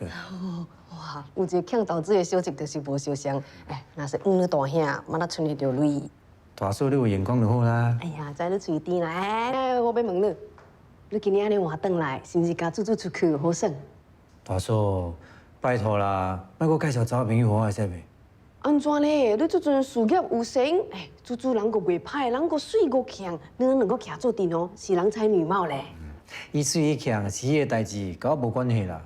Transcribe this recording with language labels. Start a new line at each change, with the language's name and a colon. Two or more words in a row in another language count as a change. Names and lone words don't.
Min Nan Chinese: 哇，有一个强投资的小姐就是无相像。哎，若是你大兄，马上存得着钱。大嫂，你有眼光就好啦。哎呀，知你嘴甜啦！哎，我要问你，你今年安尼换转来，是毋是甲猪猪出去好耍？大嫂，拜托啦，莫给我介绍找朋友给我会使袂？安怎咧？你这阵事业有成，哎，猪猪人个袂歹，人个水个强，你两个徛做阵哦，是人才女貌咧。伊水伊强是伊的代志，跟我无关系啦。